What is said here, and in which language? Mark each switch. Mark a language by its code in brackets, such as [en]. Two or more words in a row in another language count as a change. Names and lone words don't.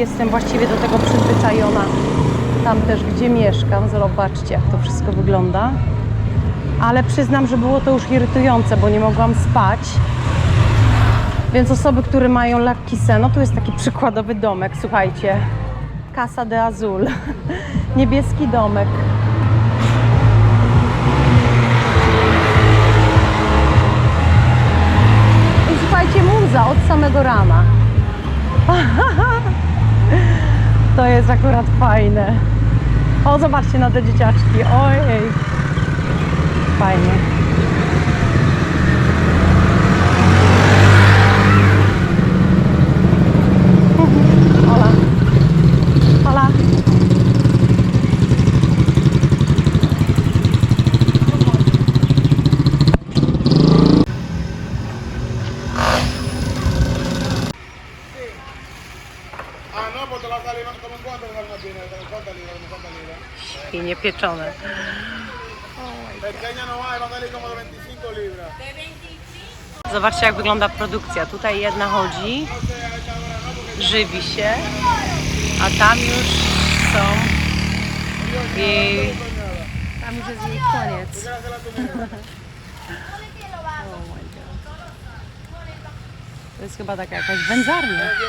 [pl] Jestem właściwie do tego przyzwyczajona. Tam też, gdzie mieszkam. Zobaczcie, jak to wszystko wygląda. Ale przyznam, że było to już irytujące, bo nie mogłam spać. Więc osoby, które mają lekki sen, no tu jest taki przykładowy domek, słuchajcie. [es] Casa de Azul. [pl] Niebieski domek. I słuchajcie, muza od samego rana. To jest akurat fajne. O, zobaczcie na te dzieciaczki. Ojej. Fajnie. [es] Hola. Hola. Ah, no, pues te va a salir como en cuánto sale una pierna, como en cuántas libras. [pl] Świnie pieczone. [es] Pequeña no va, va a salir como de 25 libras. [pl] Zobaczcie, jak wygląda produkcja. Tutaj jedna chodzi, żywi się, a tam już są jej... Tam już jest jej koniec. To jest chyba taka jakaś wędzarnia.